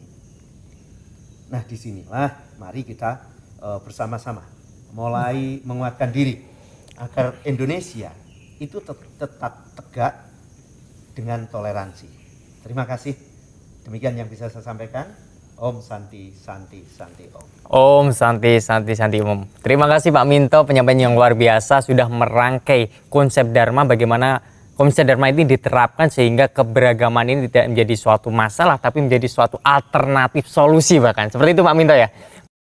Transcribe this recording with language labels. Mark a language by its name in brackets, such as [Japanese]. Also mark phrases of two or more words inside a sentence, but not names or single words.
[Indonesian] Nah, disinilah mari kita bersama-sama mulai menguatkan diri agar Indonesia itu tetap tegak dengan toleransi. Terima kasih. Demikian yang bisa saya sampaikan. [Sanskrit] Om Santi Santi Santi Om. Om Santi Santi Santi Om. [Indonesian] Terima kasih Pak Minto, penyampaian yang luar biasa, sudah merangkai konsep Dharma, bagaimana konsep Dharma ini diterapkan sehingga keberagaman ini tidak menjadi suatu masalah tapi menjadi suatu alternatif solusi bahkan. Seperti itu Pak Minto ya.